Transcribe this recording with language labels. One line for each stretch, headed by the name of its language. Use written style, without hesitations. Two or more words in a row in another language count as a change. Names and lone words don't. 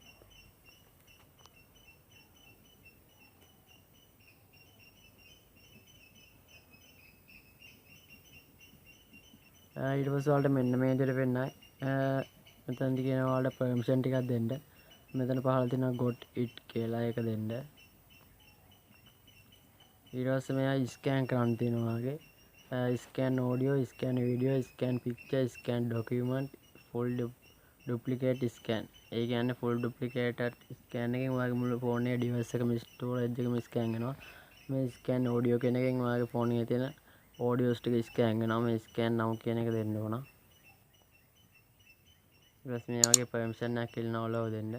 Sinhala: ඊට පස්සේ ඔයාලට මෙන්න මේ විදිහට වෙන්නයි. මෙතනදී කියනවා ඔයාලට permission ටිකක් දෙන්න. මෙතන පහළ තියෙනවා
English: got it
Sinhala: කියලා ඒක දෙන්න. ඊට පස්සේ මෙයා scan කරන්න තියෙනවා වගේ.
English: scan audio, scan video, scan picture, scan document, full duplicate scan.
Sinhala: ඒ කියන්නේ
English: full duplicate scan
Sinhala: එකෙන් ඔයාගේ මුළු phone එකේ device එකම storage එකම scan වෙනවා. මේ
English: scan audio
Sinhala: කියන එකෙන් ඔයාගේ phone එකේ තියෙන audios ටික scan වෙනවා. මේ
English: scan now
Sinhala: කියන එක දෙන්න ඕන. ඊට පස්සේ මේ වගේ permission එකක් ඉල්ලනවා allow දෙන්න.